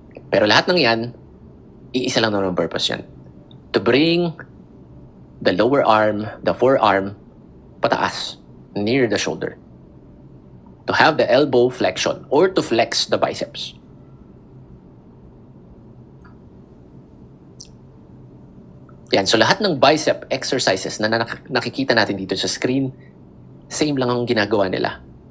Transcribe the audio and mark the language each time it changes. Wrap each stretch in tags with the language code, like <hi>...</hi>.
<tl>Pero lahat ng yan, iisa lang naman ang purpose yan.</tl> <en>To bring the lower arm, the forearm, pataas, near the shoulder. To have the elbow flexion or to flex the biceps.</en> <tl>Yan, so lahat ng bicep exercises na nakikita natin dito sa screen, same lang ang ginagawa nila.</tl>